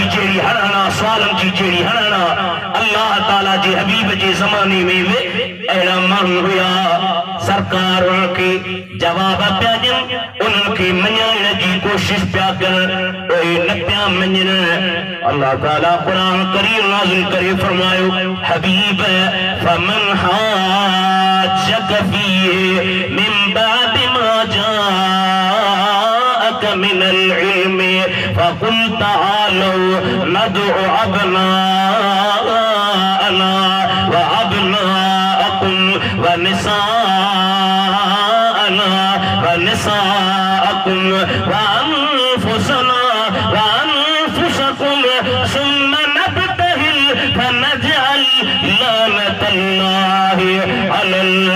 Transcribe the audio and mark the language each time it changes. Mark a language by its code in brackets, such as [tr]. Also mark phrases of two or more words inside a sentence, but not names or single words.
[sd] जहिड़ी हणणा सुवालनि जी जहिड़ी हणणा अल्लाह ताला जे हबीब जे ज़माने में बि अहिड़ा माण्हू हुया सरकार उन्हनि खे जवाब पिया ॾियनि उन्हनि खे मञाइण जी कोशिश पिया कनि उहे न पिया मञनि अल्लाह ताला क़ुरान करीम नाज़िल करे फरमायो हबीब [ar] فمن حاجك فيه من بعد ما جاءك من العلم فقل تعالوا ندع أبناءنا وأبناءكم ونساءنا ونساءكم وأنفسنا وأنفسكم ثم نبتهل فنجعل لعنة الله على